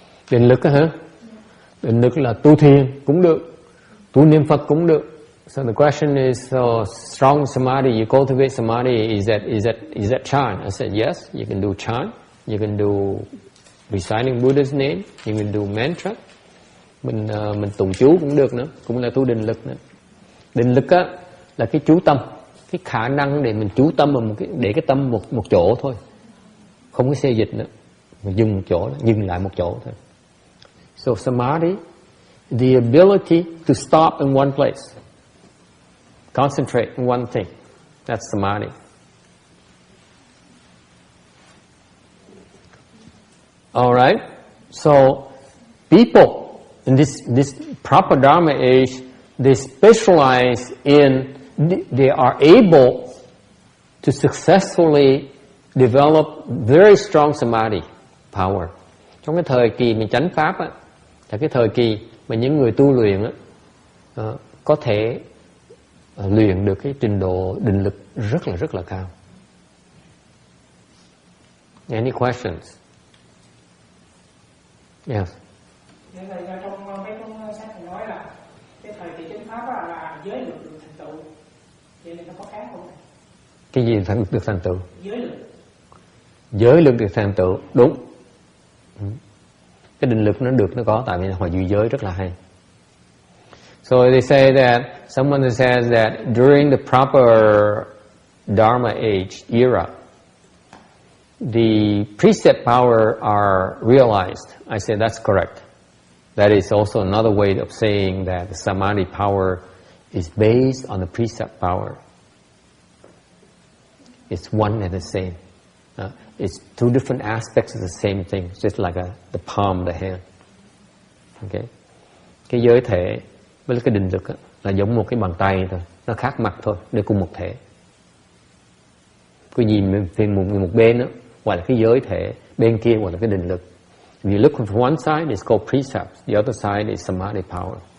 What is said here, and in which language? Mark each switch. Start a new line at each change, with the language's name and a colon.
Vietnamese: Định lực á hả? Định lực là tu thiền cũng được, tu niệm Phật cũng được.
English: So the question is, strong samadhi, you cultivate samadhi, is that chant? I said yes, you can do chant, you can do reciting Buddha's name, you can do mantra.
Vietnamese: Mình tụng chú cũng được nữa, cũng là tu định lực nữa. Định lực á là cái chú tâm, cái khả năng để mình chú tâm vào để cái tâm một chỗ thôi, không có xê dịch nữa, mình dừng một chỗ, dừng lại một chỗ thôi.
English: So samadhi, the ability to stop in one place, concentrate on one thing. That's samadhi. All right. So people in this proper dharma age, they specialize in, they are able to successfully develop very strong samadhi power.
Vietnamese: Trong cái thời kỳ mình chánh pháp á, là cái thời kỳ mà những người tu luyện á, có thể luyện được cái trình độ định lực rất là cao.
English: Any questions? Yes.
Vietnamese: Vậy là trong mấy cuốn sách thì nói là cái thời kỳ chánh pháp là giới luật được thành tựu. Vậy thì nó có khác không? Cái gì được thành tựu? Giới luật. Giới lực được thành tựu, đúng. Cái định lực nó được nó có, tại vì họ giữ giới rất là hay.
English: So they say that someone says that during the proper Dharma age era, the precept power are realized. I say that's correct. That is also another way of saying that the samadhi power is based on the precept power. It's one and the same. It's two different aspects of the same thing, just like the palm of the hand. Okay?
Vietnamese: Cái giới thể với cái định lực là giống một cái bàn tay thôi, nó khác mặt thôi, đều cùng một thể. Cứ nhìn về một bên đó, gọi là cái giới thể, bên kia gọi là cái định lực.
English: If you look from one side, it's called precepts. The other side is samadhi power.